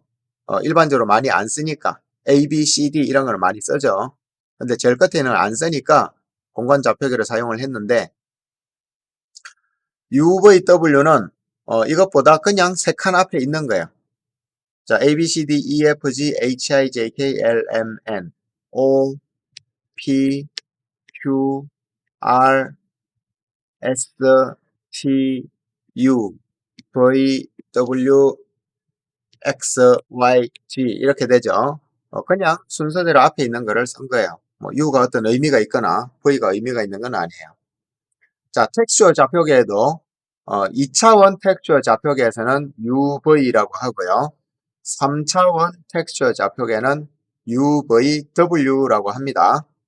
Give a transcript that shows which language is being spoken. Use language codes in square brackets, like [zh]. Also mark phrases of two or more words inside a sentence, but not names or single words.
[ko] 일반적으로 많이 안 쓰니까 A, B, C, D 이런 걸 많이 쓰죠. 근데 제일 끝에는 안 쓰니까 공간 좌표계를 사용을 했는데 UVW는 이것보다 그냥 3칸 앞에 있는 거예요. 자, [en] A, B, C, D, E, F, G, H, I, J, K, L, M, N, O, P, Q, R, S, T, U, V, W, X, Y, [ko] G 이렇게 되죠. 그냥 순서대로 앞에 있는 거를 쓴 거예요. 뭐 U가 어떤 의미가 있거나 V가 의미가 있는 건 아니에요. 자, 텍스처 좌표계에도 2차원 텍스처 좌표계에서는 UV라고 하고요. 3차원 텍스처 좌표계는 UVW라고 합니다.